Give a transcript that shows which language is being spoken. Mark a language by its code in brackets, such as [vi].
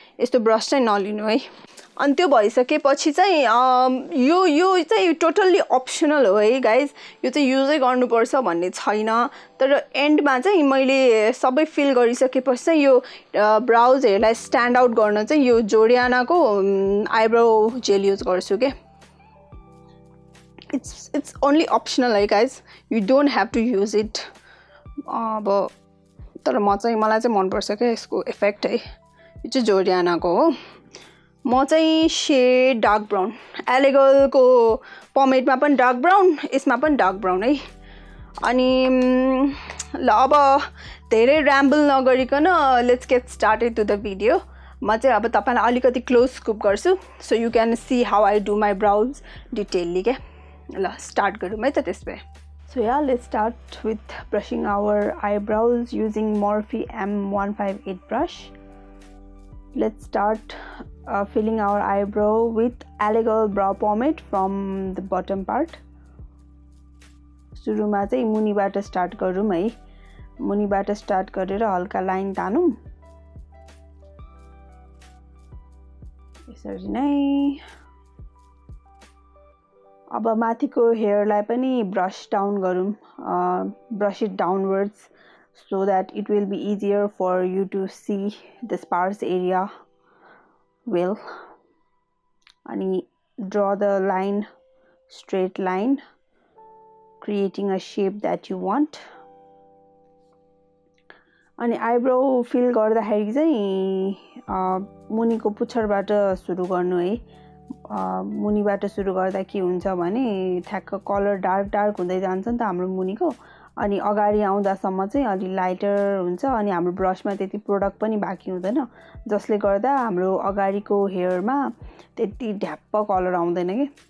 [ne] यस्तो ब्रश चाहिँ नलिनु है. अनि त्यो भइसकेपछि चाहिँ यो चाहिँ टोटल्ली अप्सनल हो है गाइज. यो चाहिँ युजै गर्नुपर्छ भन्ने छैन. तर एन्डमा चाहिँ मैले सबै फिल गरिसकेपछि चाहिँ यो ब्राउजहरुलाई स्ट्यान्ड आउट गर्न चाहिँ यो जोडियानाको आईब्रो जेल युज गर्छु के. [en] It's only optional है guys. You don't have to use it. [ne] अब तर मलाई चाहिँ मनपर्छ क्या यसको इफेक्ट है. यो चाहिँ जोडियानाको हो. म चाहिँ शेड डार्क ब्राउन. एलेगलको पोमेडमा पनि डार्क ब्राउन, यसमा पनि डार्क ब्राउन है. अनि ल अब धेरै र्याम्बल नगरिकन [en] Let's get started to the video. [ne] म चाहिँ अब तपाईलाई अलिकति क्लोज स्कोप गर्छु. [en] So you can see how I do my brows detailly के. [ne] ल स्टार्ट गरौँ है त त्यसै. [en] So yeah, let's start with brushing our eyebrows using Morphe M158 brush. Let's start filling our eyebrow with Elegant brow pomade from the bottom part. [ne] सुरुमा चाहिँ मुनिबाट start गरौँ है. मुनिबाट स्टार्ट गरेर हल्का लाइन तानौँ. यसरी नै. अब माथिको हेयरलाई पनि ब्रश डाउन गरौँ. [en] Brush it downwards so that it will be easier for you to see the sparse area well. And draw the line, straight line, creating a shape that you want. [ne] अनि eyebrow feel गर्दाखेरि चाहिँ मुनिको पुच्छरबाट सुरु गर्नु है. मुनिबाट सुरु गर्दा के हुन्छ भने ठ्याक्क कलर डार्क हुँदै जान्छ नि त हाम्रो मुनिको. अनि अगाडि आउँदासम्म चाहिँ अलि लाइटर हुन्छ अनि हाम्रो ब्रशमा त्यति प्रोडक्ट पनि बाँकी हुँदैन, जसले गर्दा हाम्रो अगाडिको हेयरमा त्यति ढ्याप्प कलर आउँदैन के.